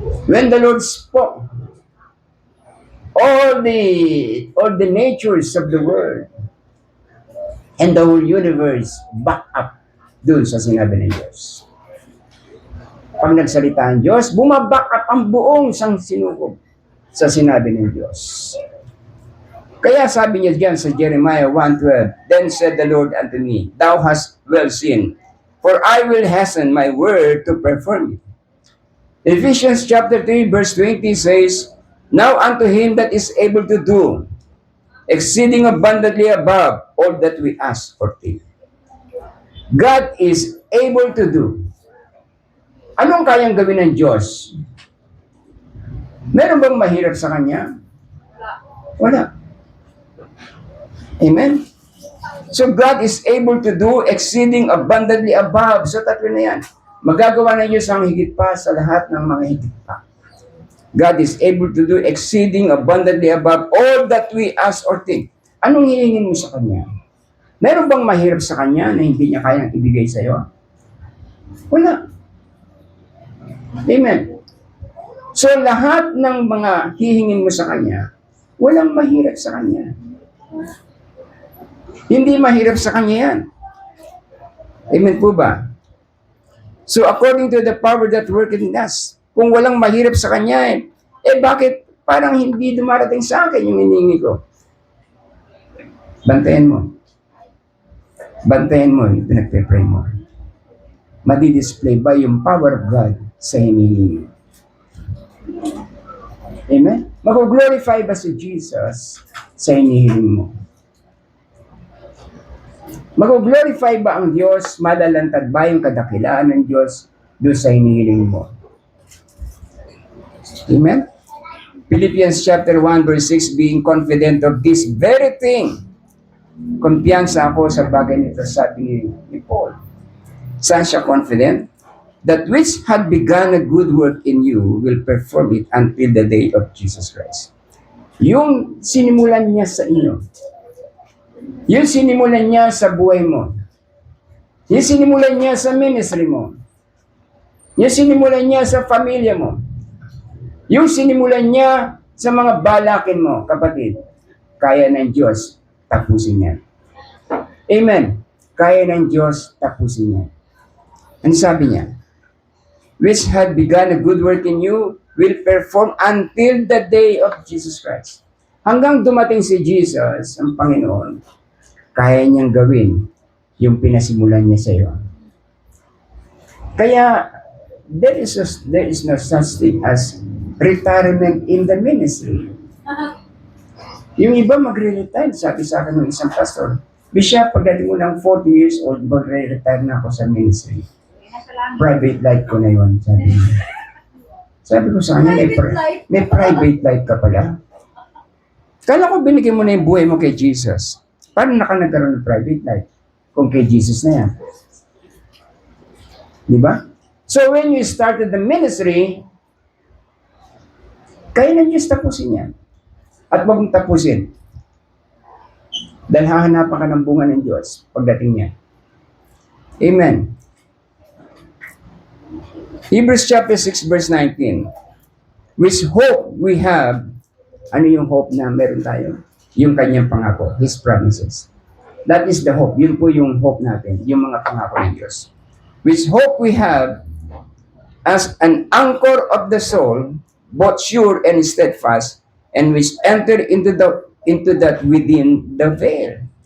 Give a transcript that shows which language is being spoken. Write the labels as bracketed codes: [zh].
[en] When the Lord spoke, all the natures of the world and the whole universe back up [tl] doon sa sinabi ng Diyos. Pag nagsalita ang Diyos, bumaback up ang buong sang sinukob sa sinabi ng Diyos. Kaya sabi niya diyan sa [en] Jeremiah 1:12, Then said the Lord unto me, Thou hast well seen, for I will hasten my word to perform it. Ephesians chapter 3 verse 20 says, Now unto him that is able to do exceeding abundantly above all that we ask or think. God is able to do. [tl] Anong kayang gawin ng Diyos? Meron bang mahirap sa Kanya? Wala. Amen? [en] So God is able to do exceeding abundantly above. [tl] So tatlo na yan. Magagawa ng Diyos ang higit pa sa lahat ng mga higit pa. [en] God is able to do exceeding abundantly above all that we ask or think. [tl] Anong hihingin mo sa Kanya? Meron bang mahirap sa Kanya na hindi niya kayang ibigay sa iyo? Wala. Amen. So lahat ng mga hihingin mo sa Kanya, walang mahirap sa Kanya. Hindi mahirap sa Kanya yan. Amen po ba? [en] So according to the power that worketh in us, [tl] kung walang mahirap sa Kanya, bakit parang hindi dumarating sa akin yung hinihingi ko? Bantayan mo. Bantayan mo yung pinagpe-pray mo. Madi-display ba yung [en] power of God [tl] sa hinihingi? Amen? Mag-glorify ba si Jesus sa hinihiling mo? Mag-glorify ba ang Diyos? Malalantad ba yung kadakilaan ng Diyos doon sa hinihiling mo? Amen? [en] Philippians chapter 1 verse 6, being confident of this very thing. [tl] Kumpiyansa ako sa bagay nito, sabi ni Paul. Saan siya confident? [en] That which had begun a good work in you will perform it until the day of Jesus Christ. [tl] Yung sinimulan niya sa inyo, yung sinimulan niya sa buhay mo, yung sinimulan niya sa ministry mo, yung sinimulan niya sa pamilya mo, yung sinimulan niya sa mga balakin mo, kapatid, kaya ng Diyos tapusin niya. Amen. Kaya ng Diyos tapusin niya. Ano sabi niya? [en] Which had begun a good work in you will perform until the day of Jesus Christ. [tl] Hanggang dumating si Jesus, ang Panginoon, kaya niyang gawin yung pinasimulan niya sa iyo. [en] Kaya, there is no such thing as retirement in the ministry. [tl] Yung iba magre-retire, sabi sa akin ng isang pastor, Bishop, pagdating mo ng 40 years old, magre-retire na ako sa ministry. Private life ko na yun, sabi niya. Sabi ko sa kanya, may private life ka pala. Kala ko binigyan mo na yung buhay mo kay Jesus. Paano na ka nagkaroon ng private life kung kay Jesus na yan? Di ba? [en] So when you started the ministry, [tl] kaya na Diyos tapusin yan. At wag mong tapusin. Dahil hahanapan ka ng bunga ng Diyos pagdating niya. Amen. [en] Hebrews chapter 6 verse 19. Which hope we have, [tl] ano yung hope na meron tayo? Yung kanyang pangako, [en] His promises. That is the hope. [tl] Yun po yung hope natin, yung mga pangako ng Diyos. [en] Which hope we have as an anchor of the soul, both sure and steadfast, and which enter into that within the veil.